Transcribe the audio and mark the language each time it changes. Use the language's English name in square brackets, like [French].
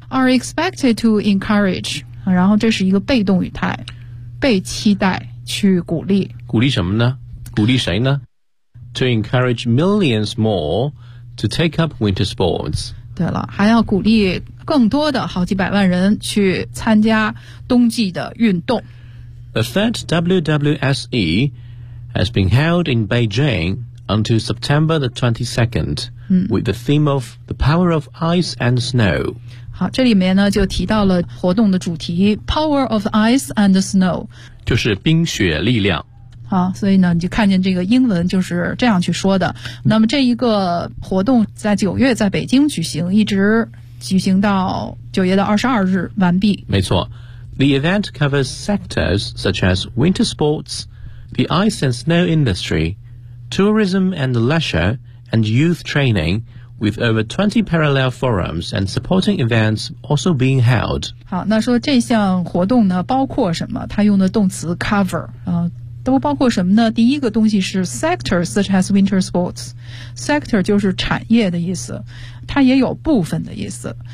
[English] Are expected to encourage， [Chinese] 然后这是一个被动语态，被期待去鼓励。鼓励什么呢？鼓励谁呢？ [English] To encourage millions more to take up winter sports. [Chinese] 对了，还要鼓励更多的好几百万人去参加冬季的运动。 [English] The third WWSE has been held in Beijing until September the 22nd,with the theme of the power of ice and snow. [Chinese] 好，这里面呢就提到了活动的主题 power of ice and snow，就是冰雪力量。好，所以呢你就看见这个英文就是这样去说的。那么这一个活动在九月在北京举行，一直举行到九月的22日完毕。 [English] 没错， The event covers sectors such as winter sports, the ice and snow industry, tourism and leisure, and youth training, with over 20 parallel forums and supporting events also being held. [Chinese] 好，那说这项活动呢包括什么，它用的动词 cover 啊，都包括什么呢？第一个东西是 [English] sector such as winter sports， [Chinese] sector 就是产业的意思，它也有部分的意思。